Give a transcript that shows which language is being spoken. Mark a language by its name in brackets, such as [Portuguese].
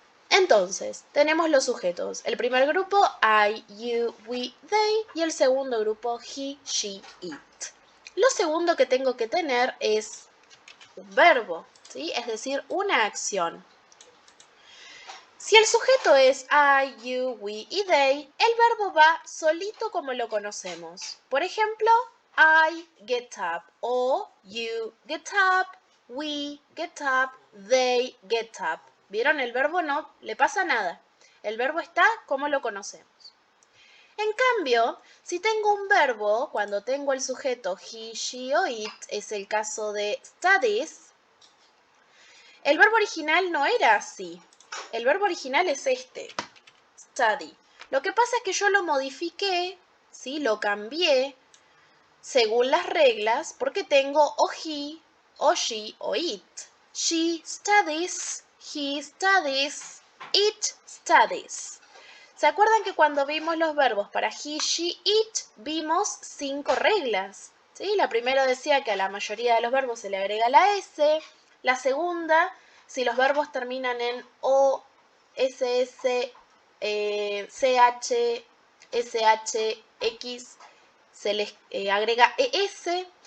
[Spanish] Entonces, tenemos los sujetos. El primer grupo, [English] I, you, we, they, [Spanish] y el segundo grupo, [English] he, she, it. [Spanish] Lo segundo que tengo que tener es un verbo, ¿sí? Es decir, una acción. Si el sujeto es I, you, we y they, el verbo va solito como lo conocemos. Por ejemplo, [English] I get up [Spanish] o [English] you get up, we get up, they get up. [Spanish] ¿Vieron? El verbo no le pasa nada. El verbo está como lo conocemos. En cambio, si tengo un verbo, cuando tengo el sujeto he, she o it, es el caso de studies, el verbo original no era así. El verbo original es este, study. Lo que pasa es que yo lo modifiqué, ¿sí? Lo cambié según las reglas porque tengo o he, o she, o it. [English] She studies, he studies, it studies. [Spanish] ¿Se acuerdan que cuando vimos los verbos para he, she, it, vimos 5 reglas? ¿Sí? La primera decía que a la mayoría de los verbos se le agrega la S. La segunda, si los verbos terminan en O, SS, CH, SH, X, se les agrega ES.